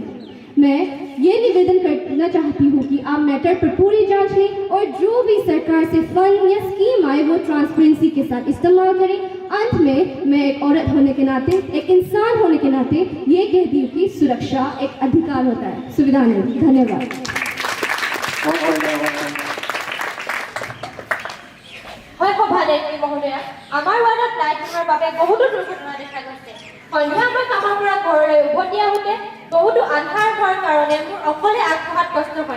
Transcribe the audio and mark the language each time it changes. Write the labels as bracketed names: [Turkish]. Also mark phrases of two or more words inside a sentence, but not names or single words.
[Hindi] मैं ये निवेदन करना चाहती हूँ कि आप मैटर पर पूरी जांच लें और जो भी सरकार से फंड या स्कीम आए वो ट्रांसपेरेंसी के साथ इस्तेमाल करें। अंत में मैं एक औरत होने के नाते, एक इंसान होने के नाते ये कहती हूँ कि सुरक्षा एक अधिकार होता है, सुविधा नहीं। धन्यवाद। [Assamese] হয় সভানেত্ৰী মহোদয়া, আমাৰ ৱাৰ্ডত লাইট নোহোৱাৰ বাবে বহুতো দুৰ্ঘটনা দেখা গৈছে। সন্ধিয়া মই কামৰ পৰা ঘৰলৈ উভতি আহোঁতে বহুতো আন্ধাৰ হোৱাৰ কাৰণে মোৰ অকলে আগবঢ়াত কষ্ট হয়।